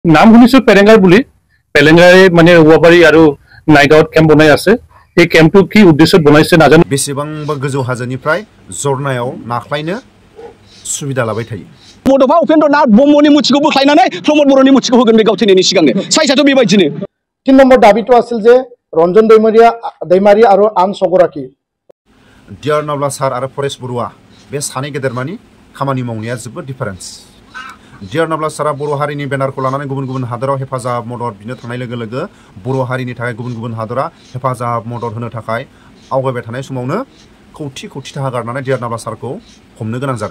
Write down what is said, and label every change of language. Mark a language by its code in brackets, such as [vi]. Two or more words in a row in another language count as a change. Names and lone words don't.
[as] নাম শুনিছো পেলেঙ্গাৰ বুলি পেলেঙ্গাৰে মানে ৰুৱাবাৰী আৰু নাইগাঁৱত কেম্প বনাই আছে এই কেম্পটো কি উদ্দেশ্যত বনাইছে নাজানো [brx] बेसेबांबा गोजौ हाजोनिफ्राय जरनायाव नाख्लायनो सुबिदा लाबाय थायो बड'फा उपेन्द्रनाथ ब्रह्मनि मुथिखौ बोख्लायनानै प्रमद बर'नि मुथिखौ होगोन बे गावथैनायनि सिगांनो साइजआथ' बेबायदिनो [as] 3 নম্বৰ দাবীটো আছিল যে ৰঞ্জন दैमारी আৰু আন ছগৰাকী [brx] डियार नाब्ला सार आरो फरेस्ट बरुवा बे सानै गेदेरमानि खामानि मावनाया जोबोद डिफारेन्स डियार नाब्ला सारा बर' हारिनि बेनारखौ लानानै गुबुन गुबुन हादराव हेफाजाब मदद बिनो थांनाय लोगो लोगो बर' हारिनि थाखाय गुबुन गुबुन हादरा हेफाजाब मदद होनो थाखाय आवगायबाय थानाय समावनो खौथि खौथि थाखा गारनानै डियार नाब्ला सारखौ हमनो गोनां जादों